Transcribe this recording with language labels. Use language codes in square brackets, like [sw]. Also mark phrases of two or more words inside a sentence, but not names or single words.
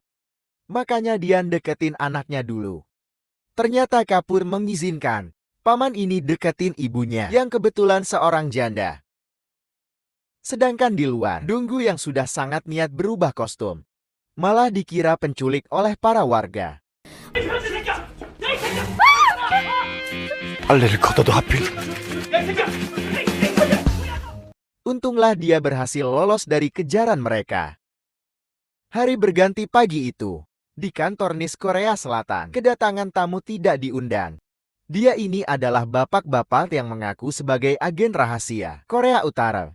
[id] Makanya dia deketin anaknya dulu. Ternyata Kapur mengizinkan paman ini deketin ibunya yang kebetulan seorang janda. Sedangkan di luar, Donggu yang sudah sangat niat berubah kostum, malah dikira penculik oleh para warga. [ko] 빨래를 걷어도 하필. [id] Untunglah dia berhasil lolos dari kejaran mereka. Hari berganti pagi itu, di kantor NIS Korea Selatan, kedatangan tamu tidak diundang. Dia ini adalah bapak-bapak yang mengaku sebagai agen rahasia Korea Utara.